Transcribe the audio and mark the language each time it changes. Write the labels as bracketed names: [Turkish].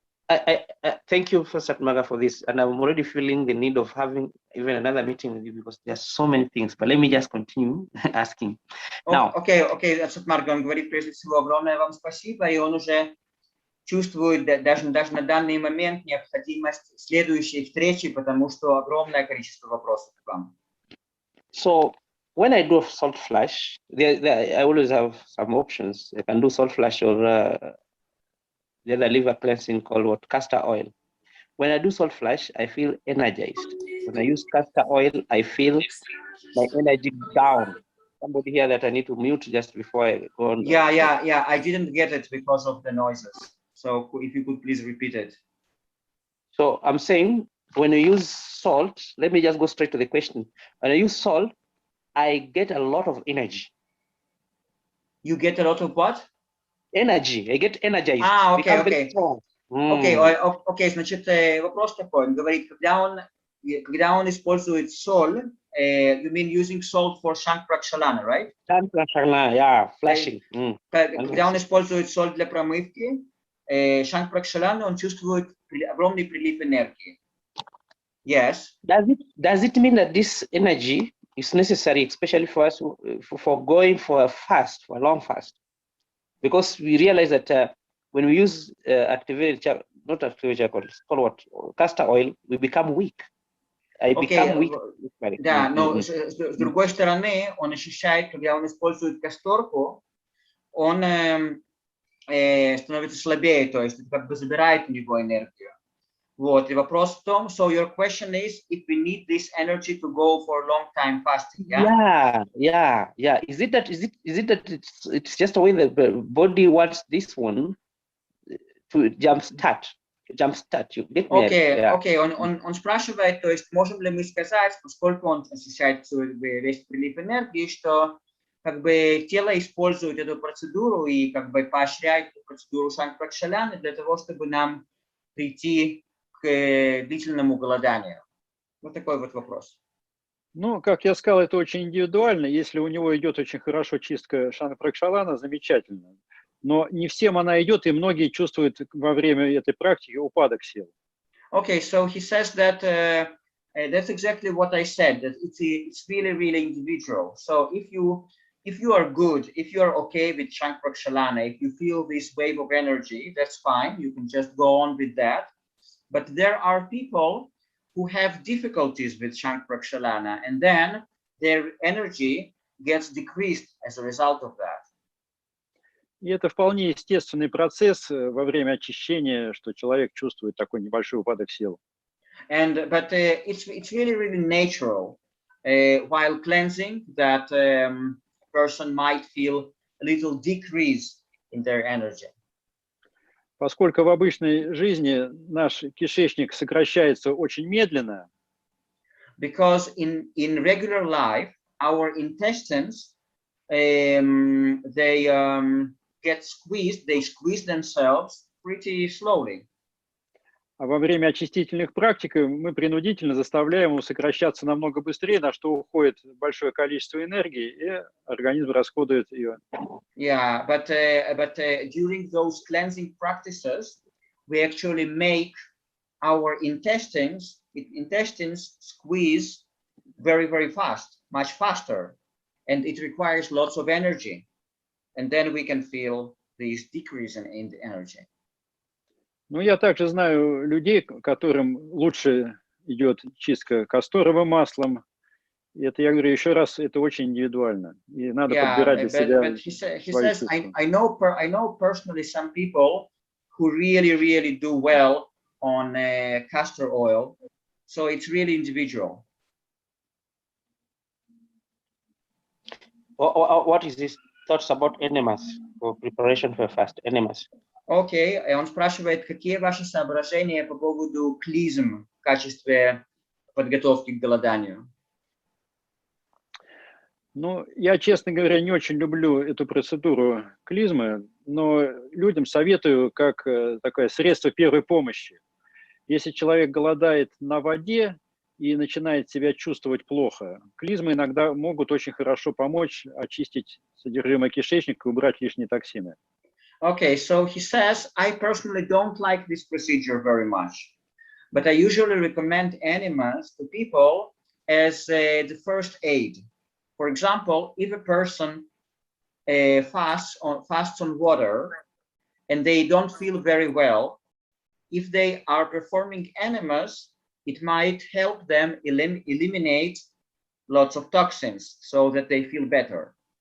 [English] I thank you, Sat Marga, for this, and I'm already feeling the need of having even another meeting with you because there's so many things. But let me just continue asking. Now, [Russian] Okay, Сат Марга, он говорит прежде всего огромное вам спасибо, и он уже чувствует даже на данный момент необходимость следующей встречи, потому что огромное количество вопросов к вам. [English] So when I do salt flush, I always have some options. I can do salt flush or the other liver cleansing called castor oil. When I do salt flush, I feel energized. When I use castor oil, I feel my energy down. Somebody here that I need to mute just before I go on. Yeah. I didn't get it because of the noises. So if you could please repeat it. So I'm saying when you use salt, let me just go straight to the question. When I use salt, I get a lot of energy. You get a lot of what? Energy. I get energized. [Russian] Окей, значит, вопрос такой. Он говорит, когда он использует соль, [English] you mean using salt for shank prakshalana, right? Shank prakshalana, yeah, flashing. [Russian] Когда он использует соль для промывки, shank prakshalana, он чувствует огромный прилив энергии. [English] Yes. Does it mean that this energy is necessary, especially for us for going for a fast, for a long fast? Because we realize that when we use not activated charcoal, it's called what? Castor oil, we become weak. I become weak. [Russian] Да, но с другой стороны, он ощущает, когда он использует касторку, он становится слабее, то есть как бы забирает у него энергию. Вот, и вопрос в том, [English] so your question is, if we need this energy to go for a long time fasting, yeah? Yeah. Is it that it's just the way the body wants this one to jumpstart? You get me? [Russian] Окей, он спрашивает, то есть можем ли мы сказать, поскольку он ощущает весь прилив энергии, что как бы тело использует эту процедуру и как бы поощряет эту процедуру шанг-пракшаляны для того, чтобы нам прийти к длительному голоданию. Вот такой вот вопрос. Ну, как я сказал, это очень индивидуально. Если у него идет очень хорошо чистка шанг-пракшалана, замечательно. Но не всем она идет, и многие чувствуют во время этой практики упадок сил. [English] Okay, so he says that that's exactly what I said. That it's really individual. So if you are good, if you are okay with Shank-Prakshalana, if you feel this wave of energy, that's fine. You can just go on with that. But there are people who have difficulties with Shank-Prakshalana, and then their energy gets decreased as a result of that. [Russian] И это вполне естественный процесс во время очищения, что человек чувствует такой небольшой упадок сил. [English] But it's really natural while cleansing that person might feel a little decrease in their energy. [Russian] Поскольку в обычной жизни наш кишечник сокращается очень медленно. [English] Because in regular life, our intestines they get squeezed, they squeeze themselves pretty slowly. [Russian] А во время очистительных практик мы принудительно заставляем его сокращаться намного быстрее, на что уходит большое количество энергии, и организм расходует ее. [English] Yeah, but during those cleansing practices, we actually make our intestines squeeze very fast, much faster, and it requires lots of energy, and then we can feel this decrease in the energy. [Russian] Ну, я также знаю людей, которым лучше идет чистка касторовым маслом. И это, я говорю еще раз, это очень индивидуально. И надо подбирать для себя. [English] But he says, I know personally some people who really do well on castor oil. So it's really individual. What is this thoughts about enemas for preparation for fast? Enemas. [Russian] Окей, он спрашивает, какие ваши соображения по поводу клизм в качестве подготовки к голоданию? Ну, я, честно говоря, не очень люблю эту процедуру клизмы, но людям советую как такое средство первой помощи. Если человек голодает на воде и начинает себя чувствовать плохо, клизмы иногда могут очень хорошо помочь очистить содержимое кишечника и убрать лишние токсины. [English] Okay, so he says, I personally don't like this procedure very much, but I usually recommend enemas to people as the first aid. For example, if a person fasts on water and they don't feel very well, if they are performing enemas, it might help them eliminate lots of toxins so that they feel better.